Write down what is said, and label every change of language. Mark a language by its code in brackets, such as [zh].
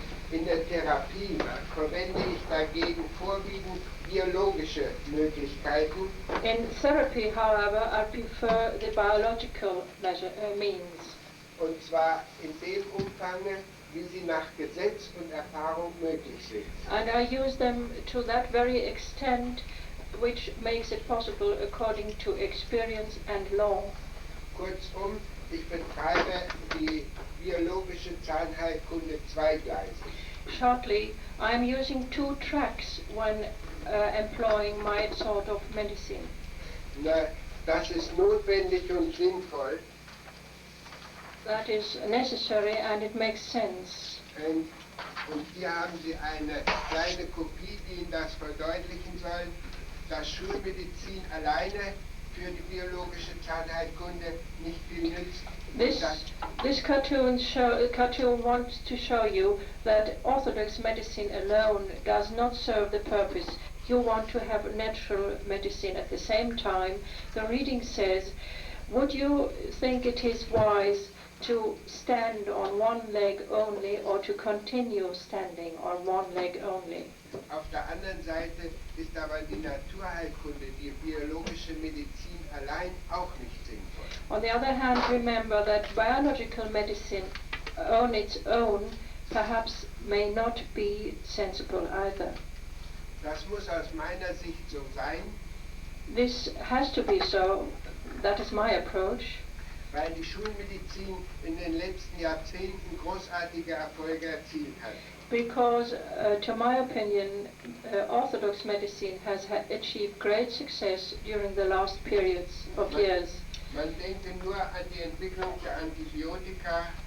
[de] In der Therapie verwende ich dagegen vorwiegend biologische Möglichkeiten. [en] In therapy, however, I prefer the biological means. [de] Und zwar in dem Umfang, wie sie nach Gesetz und Erfahrung möglich sind. [en] And I use them to that very extent which makes it possible according to experience and law. [de] Kurzum, ich betreibe die biologische Zahnheilkunde zweigleisig. [en] Shortly, I am using two tracks when employing my sort of medicine. [de] Das ist notwendig und sinnvoll. [en] That is necessary and it makes sense. [de] Und hier haben Sie eine kleine Kopie, die Ihnen das verdeutlichen soll, dass Schulmedizin alleine für die biologische Zahnheilkunde nicht viel nützt. [en] This cartoon wants to show you that orthodox medicine alone does not serve the purpose. You want to have natural medicine at the same time. The reading says, would you think it is wise to stand on one leg only or to continue standing on one leg only? [de] Auf der anderen Seite ist aber die Naturheilkunde, die biologische Medizin allein auch nicht sinnvoll. [en] On the other hand, remember that biological medicine on its own perhaps may not be sensible either. [de] Das muss aus meiner Sicht so sein. [en] This has to be so. That is my approach. [de] Weil die Schulmedizin in den letzten Jahrzehnten großartige Erfolge erzielt hat. [en] Because, to my opinion, orthodox medicine has achieved great success during the last periods of years. [de] Man denke nur an die Entwicklung der Antibiotika.